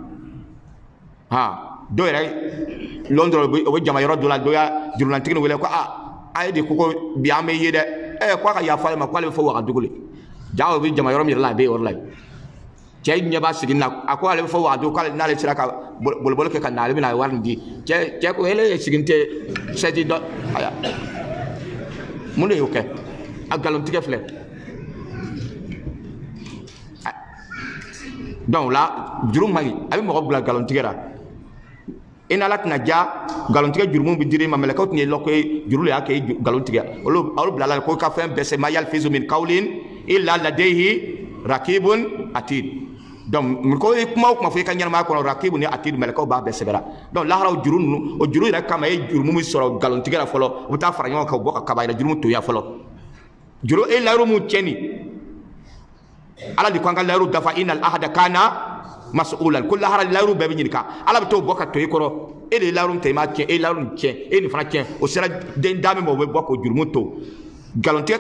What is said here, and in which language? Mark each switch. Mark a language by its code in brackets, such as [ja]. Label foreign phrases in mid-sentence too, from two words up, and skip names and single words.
[bm] dɔw yɛrɛ lɔn dɔrɔn o bɛ jama yɔrɔ dɔ la dɔw y'a jurunantigi wele ko a ye de ko bi an bɛ ye dɛ k'a ka yafa ale ma k'ale bɛ fɔ Wagadugu le jaa o bɛ jama yɔrɔ min yɛrɛ la a bɛ yɔrɔ la cɛ ɲɛ b'a sigi na a ko ale bɛ fɔ Wagadugu k'ale n'ale sera ka boliboli kɛ ka na ale bɛna wari nin di cɛ ko ele sigi tɛ sɛti dɔ aya mun de y'o kɛ a galon tigɛ filɛ donc la juru man ɲi a bɛ mɔgɔ bila galon tigɛ la i n'ala tɛna ja galon tigɛ juru min bɛ dir'i ma mɛlɛkɛw tɛna lɔ ko juru de y'a kɛ galon tigɛ olu bila la ko i ka fɛn bɛɛ se [ar] ما يلفظ من قول إلا لديه رقيب عتيد [bm] donc ko i kuma o kuma fɔ i ka ɲɛnamaya kɔnɔ rakibu ni atid mɛlɛkɛw b'a bɛɛ sɛbɛra donc laharaw juru ninnu o juru yɛrɛ kama e juru min sɔrɔ galon tigɛ la fɔlɔ u bɛ taa fara ɲɔgɔn kan u bɔ ka kaba yɛrɛ juru min toya fɔlɔ juru e layiru min tiɲɛni ala de ko an ka layiru dafa [ar] إن العهد كان مسؤولا [bm] ko lahara layiru bɛɛ bɛ ɲininka ala bɛ t'o bɔ ka to i kɔrɔ e de ye layiru ta i m'a tiɲɛ e ye layiru nin tiɲɛ e nin fana tiɲɛ o sera den da min ma o bɛ bɔ k'o jurumu to galon tigɛ ka